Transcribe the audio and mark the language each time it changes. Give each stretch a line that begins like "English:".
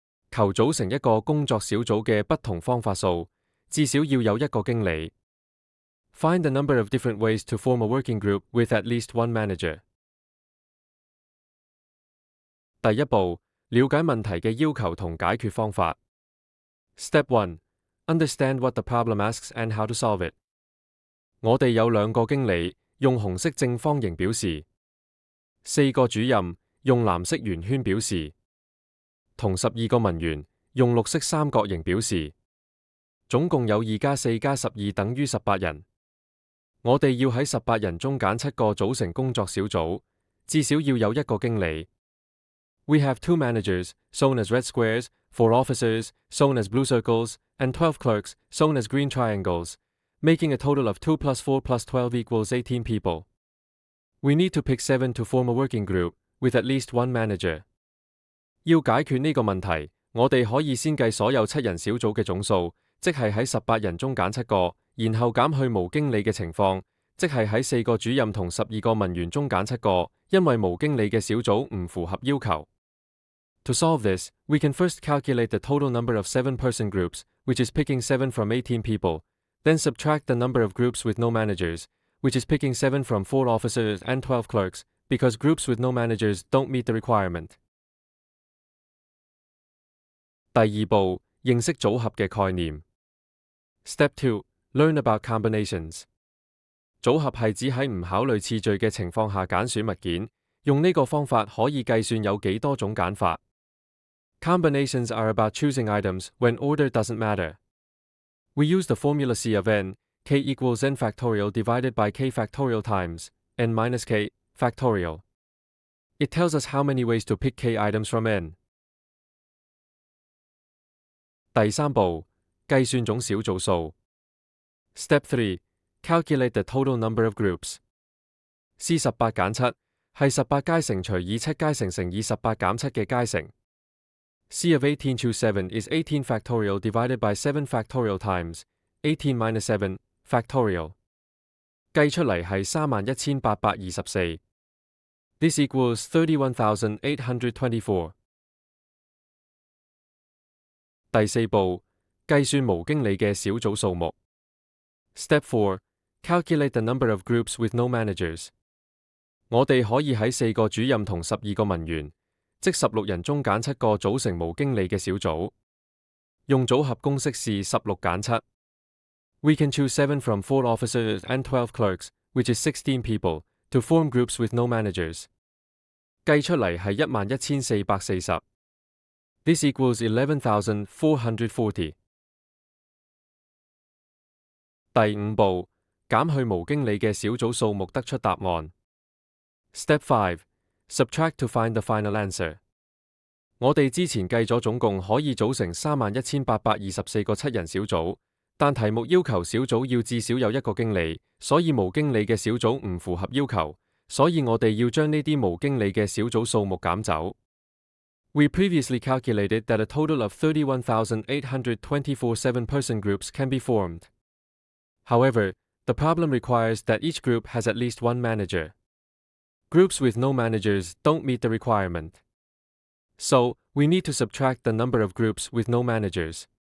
Cantonese: 求組成一個工作小組嘅不同方法數，至少要有一個經理。
English: Find a number of different ways to form a working group with at least one manager.
Cantonese: 第一步，了解問題嘅要求同解決方法。
English: Step 1. Understand what the problem asks and how to solve it.
Cantonese: 我哋有2個經理，用紅色正方形表示；4個主任，用藍色圓圈表示；同12個文員，用綠色三角形表示。總共有2加4加12等於18人。我哋要喺18人中揀7個組成工作小組，至少要有一個經理。
English: We have 2 managers, shown as red squares, 4 officers, shown as blue circles, and 12 clerks, shown as green triangles, making a total of 2 plus 4 plus 12 equals 18 people. We need to pick 7 to form a working group, with at least one manager.
Cantonese: 要解決呢個問題，我哋可以先計所有7人小組嘅總數，即係喺18人中揀7個，然後減去無經理嘅情況，即係喺4個主任同12個文員中揀7個，因為無經理嘅小組唔符合要求。
English: To solve this, we can first calculate the total number of 7-person groups, which is picking 7 from 18 people, then subtract the number of groups with no managers, which is picking 7 from 4 officers and 12 clerks, because groups with no managers don't meet the requirement.
Cantonese: 第二步，認識組合嘅概念。
English: Step 2. Learn about combinations.
Cantonese: 組合係指喺唔考慮次序嘅情況下揀選物件，用呢個方法可以計算有幾多種揀法。
English: Combinations are about choosing items when order doesn't matter. We use the formula C of n, k equals n factorial divided by k factorial times n minus k factorial. It tells us how many ways to pick k items from n.
Cantonese: 第三步，計算總小組數。
English: Step 3. Calculate the total number of groups.
Cantonese: C18 減7係18階乘除以7階乘乘以18減7嘅階乘。
English: C of 18 choose 7 is 18 factorial divided by 7 factorial times 18 minus 7 factorial.
Cantonese: 計出嚟係31,824。
English: This equals 31,824.
Cantonese: 第四步，計算無經理嘅小組數目。
English: Step 4. Calculate the number of groups with no managers.
Cantonese: 我哋可以喺4個主任同12個文員，即16人中揀7個組成無經理嘅小組。用組合公式是16減7。
English: We can choose 7 from 4 officers and 12 clerks, which is 16 people, to form groups with no managers.
Cantonese: 計出嚟係11,440。
English: This equals 11,440.
Cantonese: 第五步，減去無經理嘅小組數目得出答案。
English: Step 5. Subtract to find the final answer.
Cantonese: 我哋之前計咗總共可以組成31,824個7人小組，但題目要求小組要至少有一個經理，所以無經理嘅小組唔符合要求，所以我哋要將呢啲無經理嘅小組數目減走。
English: We previously calculated that a total of 31,824 7-person groups can be formed. However, the problem requires that each group has at least one manager. Groups with no managers don't meet the requirement. So, we need to subtract the number of groups with no managers.